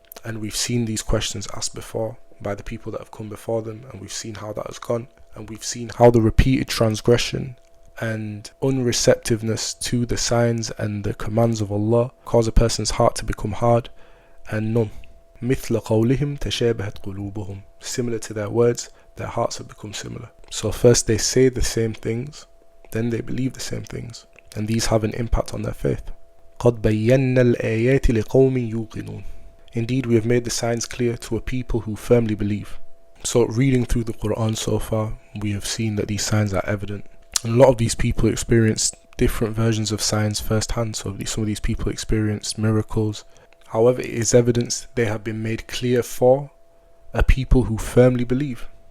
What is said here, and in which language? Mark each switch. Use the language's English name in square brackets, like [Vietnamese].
[English] And we've seen these questions asked before by the people that have come before them, and we've seen how that has gone, and we've seen how the repeated transgression and unreceptiveness to the signs and the commands of Allah cause a person's heart to become hard and numb. [Arabic] مثل قولهم تشابهت قلوبهم. [English] Similar to their words, their hearts have become similar. So first they say the same things, then they believe the same things, and these have an impact on their faith. [Arabic] قد بينا الآيات لقوم يوقنون. [English] Indeed, we have made the signs clear to a people who firmly believe. So reading through the Quran so far, we have seen that these signs are evident. And a lot of these people experienced different versions of signs firsthand. So some of these people experienced miracles. However, it is evidence they have been made clear for a people who firmly believe.